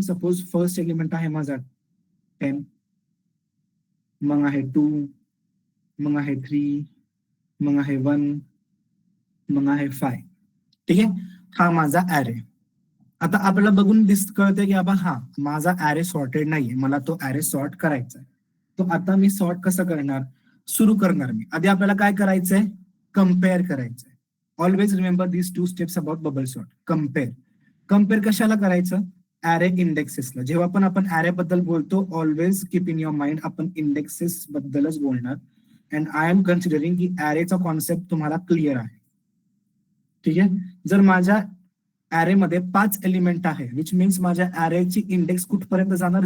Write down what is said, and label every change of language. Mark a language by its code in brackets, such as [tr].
[mr] Suppose first element आहे माझा 10, मग आहे 2, मग आहे 3, मग आहे 1, मग आहे 5. ठीक आहे, हा माझा ऍरे. आता आपल्याला बघून कळतंय की बाबा हा माझा ऍरे सॉर्टेड नाहीये, मला तो ऍरे सॉर्ट करायचा आहे. तो आता मी सॉर्ट कसं करणार? सुरू करणार मी. आधी आपल्याला काय करायचंय? कम्पेअर करायचंय. [en] Always remember these 2 steps about bubble sort. [mr] Compare. Compare कशाला करायचं? ऍरे इंडेक्सेसला. जेव्हा पण आपण ऍरे बद्दल बोलतो, [en] always keep in your mind [mr] आपण इंडेक्सेस बद्दलच बोलणार. [en] and I am considering [mr] की ऍरेचा कॉन्सेप्ट तुम्हाला क्लिअर आहे. ठीक आहे, जर माझ्या ऍरे मध्ये 5 एलिमेंट आहे, विच मीन्स माझ्या ऍरेची इंडेक्स कुठपर्यंत जाणार?